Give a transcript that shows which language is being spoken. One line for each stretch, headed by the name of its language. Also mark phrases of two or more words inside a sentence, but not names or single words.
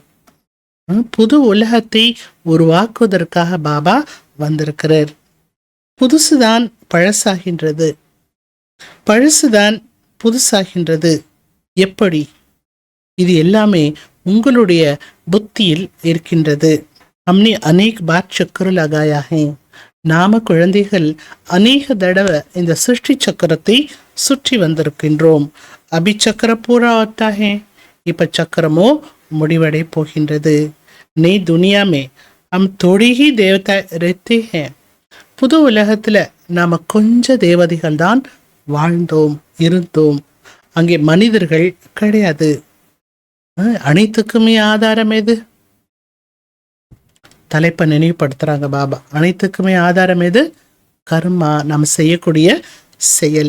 Tamil: புது உலகத்தை உருவாக்குவதற்காக பாபா வந்திருக்கிறார். புதுசுதான் பழசாகின்றது, பழசுதான் புதுசாகின்றது. எப்படி? இது எல்லாமே உங்களுடைய புத்தியில் இருக்கின்றது.
Hindi: हमने अनेक बार चक्कर लगाया है.
Tamil: நாம குழந்தைகள் அநேக தடவை இந்த சிருஷ்டி சக்கரத்தை சுற்றி வந்திருக்கின்றோம்.
Hindi: अभी चक्र पूरा होता है.
Tamil: இப்ப சக்கரமோ முடிவடை போகின்றது.
Hindi: नई दुनिया में हम थोड़ी ही देवता रहते हैं.
Tamil: புது உலகத்துல நாம கொஞ்ச தேவதைகள் தான் வாழ்ந்தோம், இருந்தோம். அங்கே மனிதர்கள் கிடையாது. அனைத்துக்குமே ஆதாரம் எது? தலைப்பை நினைவுபடுத்துறாங்க பாபா. அனைத்துக்குமே ஆதாரம் எது? கர்மா, நாம் செய்யக்கூடிய செயல்.